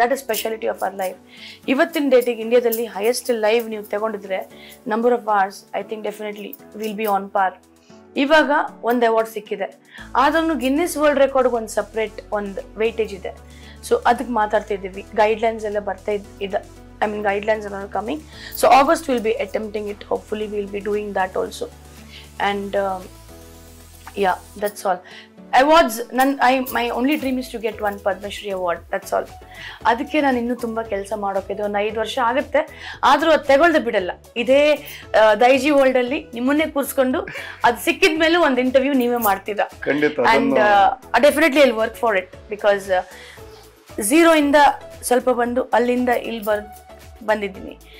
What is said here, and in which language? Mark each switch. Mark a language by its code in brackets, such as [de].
[en] That is speciality of our life. [kn] ಇವತ್ತಿನ ಡೇಟಿಗೆ ಇಂಡಿಯಾದಲ್ಲಿ ಹೈಯೆಸ್ಟ್ ಲೈವ್ ನೀವು ತಗೊಂಡಿದ್ರೆ [en] Number of hours I think definitely will be on par. [kn] ಇವಾಗ ಒಂದು ಅವಾರ್ಡ್ ಸಿಕ್ಕಿದೆ, ಆದ್ರೂ ಗಿನ್ನಿಸ್ ವರ್ಲ್ಡ್ ರೆಕಾರ್ಡ್ಗೆ ಒಂದು ಸಪ್ರೇಟ್ ಒಂದು ವೆಯ್ಟೇಜ್ ಇದೆ. ಸೊ ಅದಕ್ಕೆ ಮಾತಾಡ್ತಾ ಇದ್ದೀವಿ. ಗೈಡ್ಲೈನ್ಸ್ ಎಲ್ಲ ಬರ್ತಾ ಇದೆ. [en] I mean, guidelines are coming. So August we'll be attempting it. Hopefully we'll be doing that also. And yeah, that's all. Awards, my only dream is to get one Padma Shri award. That's all. [kn] ಅದಕ್ಕೆ ನಾನು ಇನ್ನೂ ತುಂಬ ಕೆಲಸ ಮಾಡೋಕ್ಕಿದೆ. ಒಂದು 5 ವರ್ಷ ಆಗುತ್ತೆ, ಆದರೂ ಅದು ತಗೊಳ್ದೆ ಬಿಡಲ್ಲ. ಇದೇ ದೈಜಿ ವರ್ಲ್ಡಲ್ಲಿ ನಿಮ್ಮನ್ನೇ ಕೂರಿಸ್ಕೊಂಡು ಅದು ಸಿಕ್ಕಿದ ಮೇಲೂ ಒಂದು ಇಂಟರ್ವ್ಯೂ ನೀವೇ ಮಾಡ್ತೀರಾ. [en] and definitely I work for it because [kn] ಝೀರೋಯಿಂದ ಸ್ವಲ್ಪ ಬಂದು ಅಲ್ಲಿಂದ ಇಲ್ಲಿ ಬಂದಿದ್ದೀನಿ.